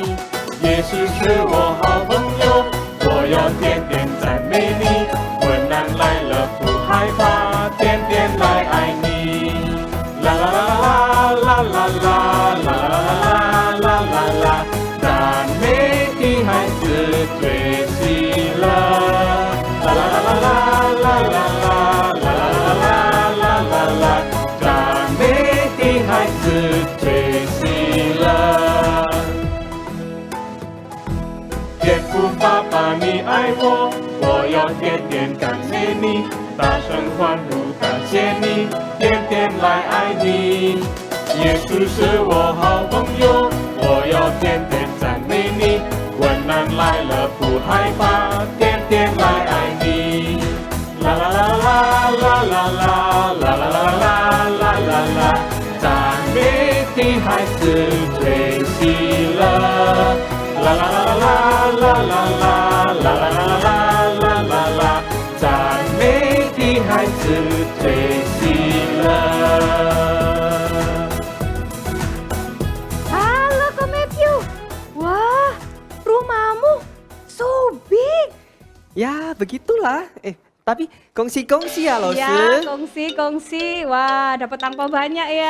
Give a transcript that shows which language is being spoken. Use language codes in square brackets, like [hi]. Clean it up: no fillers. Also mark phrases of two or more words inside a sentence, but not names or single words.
[zh] 耶稣是我好朋友，我要天天赞美你，困难来了不害怕，天天来爱你。啦啦啦啦啦啦啦啦啦啦啦啦，赞美的孩子最喜乐。啦啦啦啦啦啦啦。天父爸爸，你爱我，我要天天感谢你，大声欢呼感谢你，天天来爱你。耶稣是我好朋友，我要天天赞美你，困难来了不害怕，天天来爱你。啦啦啦啦啦啦啦啦啦啦啦啦啦，赞美的孩子最喜乐。啦啦啦啦啦啦啦啦啦啦啦，赞美的孩子最喜乐。 [ms] Halo Ko Matthew, wah rumahmu [en] so big. [ms] Ya begitulah, tapi kongsi ya Lose. Ya kongsi, wah dapat angpau banyak ya.